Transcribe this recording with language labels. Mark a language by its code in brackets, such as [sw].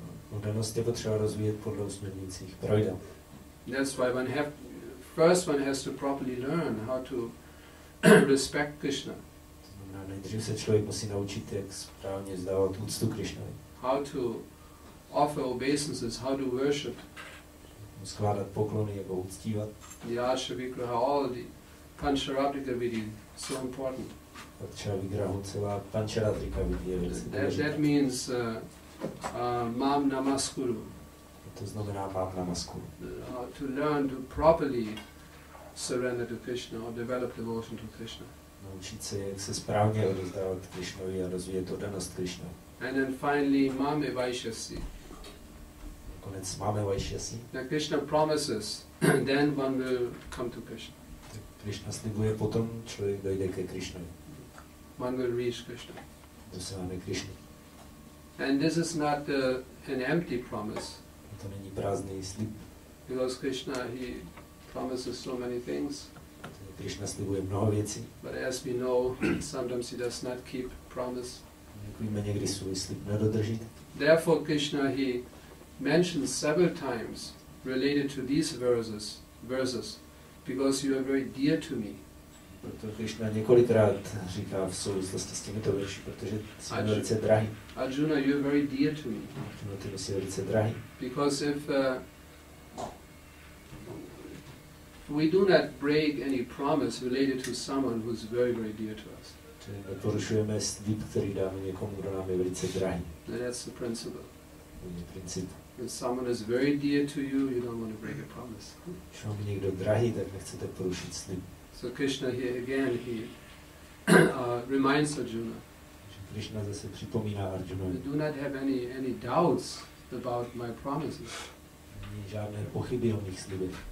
[cs] Oddanost je potřeba rozvíjet podle usměrňujících pravidel. [en] That's why first one has to properly learn how to respect Krishna. [cs] To znamená, nejdřív se člověk musí naučit, jak správně vzdávat úctu Krishnovi. [en] How to offer obeisances, how to worship. [cs] Skládat poklony, jak ho uctívat. [en] The Archa Vigraha, all the Pancharatrika Vidhi, so important. [cs] Archa Vigrahu, celá Pancharatrika Vidhi je velice důležitá. [en] That means Mam Namaskuru. [cs] To znamená mám namaskuru. [en] To learn to properly surrender to Krishna or develop devotion to Krishna. [cs] Naučit se, jak se správně odevzdávat Krishnovi a rozvíjet oddanost Krishnovi. [en] And then finally, Mame Vaishyasi. [cs] Nakonec máme Vaishyasi. [en] Now Krishna promises, then one will come to Krishna. [cs] Krishna slibuje, potom člověk dojde ke Krishnovi. [en] One will reach Krishna. [cs] Dosáhne Krishny. [en] And this is not an empty promise. [cs] To není prázdný slib. [en] Because Krishna, he promises so many things. [cs] Krishna slibuje mnoho věcí. [en] But as we know, sometimes he does not keep promise. [cs] Jak víme, někdy svůj slib nedodrží. [en] Therefore Krishna, he mentions several times related to these verses, because you are very dear to me. [cs] Proto Krishna několikrát říká v souvislosti s těmito verši, protože jsi velice drahý. [en] Arjuna, you are very dear to me. [cs] Arjuna, ty jsi velice drahý. [en] Because if we do not break any promise related to someone who is very, very dear to us. [cs] Neporušujeme slib, který dáme někomu, kdo nám je velice drahý. [en] And that's the principle. [cs] To je princip. [en] If someone is very dear to you, you don't want to break a promise. [cs] Když vám je někdo drahý, tak nechcete porušit slib. [en] So Krishna here again, he reminds Arjuna. [cs] Krishna zase připomíná Arjunovi. [en] Do not have any doubts about my promises. [cs] Není žádné pochyby o mých slibech.